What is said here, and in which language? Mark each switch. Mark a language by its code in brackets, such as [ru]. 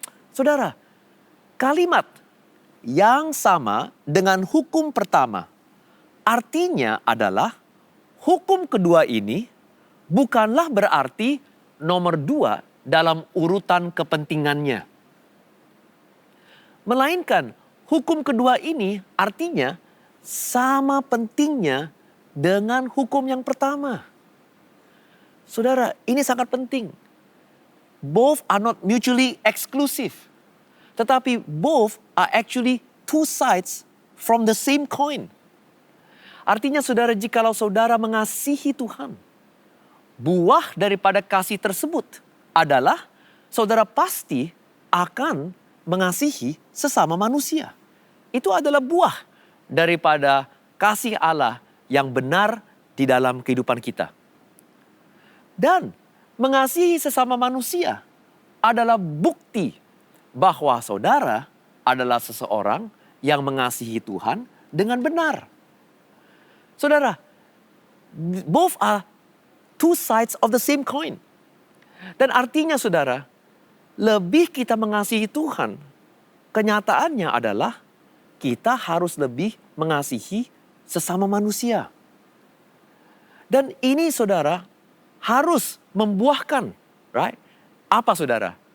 [id] Saudara, kalimat yang sama dengan hukum pertama artinya adalah hukum kedua ini bukanlah berarti nomor 2 dalam urutan kepentingannya. Melainkan hukum kedua ini artinya sama pentingnya dengan hukum yang pertama. Saudara, ini sangat penting. [en] Both are not mutually exclusive. Tetapi both are actually two sides from the same coin. [id] Artinya saudara, jikalau saudara mengasihi Tuhan, buah daripada kasih tersebut adalah saudara pasti akan mengasihi sesama manusia. Itu adalah buah daripada kasih Allah yang benar di dalam kehidupan kita. Dan mengasihi sesama manusia adalah bukti bahwa saudara adalah seseorang yang mengasihi Tuhan dengan benar. [en] Saudara, both are two sides of the same coin. [id] Dan artinya saudara, lebih kita mengasihi Tuhan, kenyataannya adalah kita harus lebih mengasihi sesama manusia. Dan ini saudara harus membuahkan, right? Apa saudara?